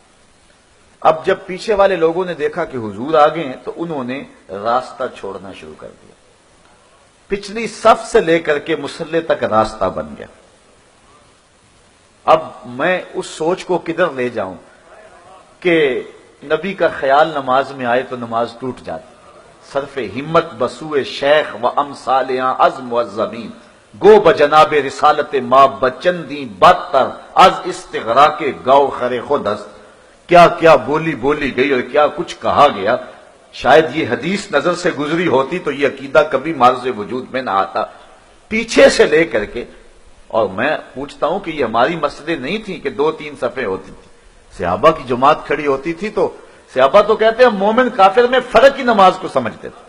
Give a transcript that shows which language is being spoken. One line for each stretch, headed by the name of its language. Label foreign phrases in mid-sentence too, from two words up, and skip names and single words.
Urdu: اب جب پیچھے والے لوگوں نے دیکھا کہ حضور آ گئے ہیں تو انہوں نے راستہ چھوڑنا شروع کر دیا، پچھلی صف سے لے کر کے مصلی تک راستہ بن گیا۔ اب میں اس سوچ کو کدھر لے جاؤں کہ نبی کا خیال نماز میں آئے تو نماز ٹوٹ جاتی،
Persian: صرف ہمت بسوئے شیخ و امثالیاں از معظمین، گو بجناب رسالت ما بچندی بدتر از استغراق گو خر خود است۔
Urdu: کیا کیا بولی گئی اور کیا کچھ کہا گیا، شاید یہ حدیث نظر سے گزری ہوتی تو یہ عقیدہ کبھی معرض وجود میں نہ آتا۔ پیچھے سے لے کر کے، اور میں پوچھتا ہوں کہ یہ ہماری مسجدیں نہیں تھیں کہ 2-3 صفیں ہوتی تھی، صحابہ کی جماعت کھڑی ہوتی تھی تو صحابہ تو کہتے ہیں مومن کافر میں فرق ہی نماز کو سمجھتے تھے۔